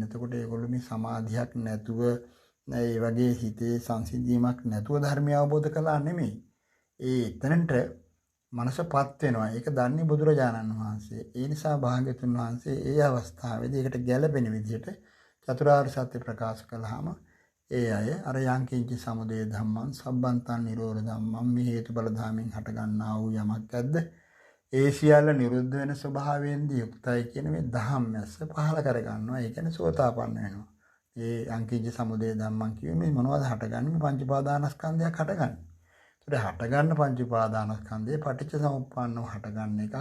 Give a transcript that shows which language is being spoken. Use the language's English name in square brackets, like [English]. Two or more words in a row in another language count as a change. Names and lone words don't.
[Sinhala] එතකොට ඒගොල්ලෝ මේ සමාධියක් නැතුව ඒ වගේ හිතේ සංසිඳීමක් නැතුව ධර්මය අවබෝධ කළා නෙමෙයි. ඒ එතනට මනසපත් වෙනවා. ඒක දන්නේ බුදුරජාණන් වහන්සේ. ඒ නිසා භාග්‍යතුන් වහන්සේ ඒ අවස්ථාවේදී ඒකට ගැළපෙන විදිහට චතුරාර්ය සත්‍ය ප්‍රකාශ කළාම ඒ අය අර [Pali] යංකින්ච සමුදය ධම්මං සබ්බන්තං නිරෝධ ධම්මං [Sinhala] මේ හේතුඵල ධාමෙන් හට ගන්නා වූ යමක් ඇද්ද ඒ සියල්ල නිරුද්ධ වෙන ස්වභාවයෙන්දී යුක්තයි කියන මේ ධම්මස්ස පහල කර ගන්නවා. ඒ කියන්නේ සෝතාපන්න වෙනවා. ඒ [Pali] යංකින්ච සමුදය ධම්මං [Sinhala] කියන්නේ මේ මොනවද හටගන්නේ? මේ පංච උපාදානස්කන්ධයක් හටගන්නේ. ඒකට හටගන්න පංච උපාදානස්කන්ධේ පටිච්ච සමුප්පන්නව හටගන්න එකක්.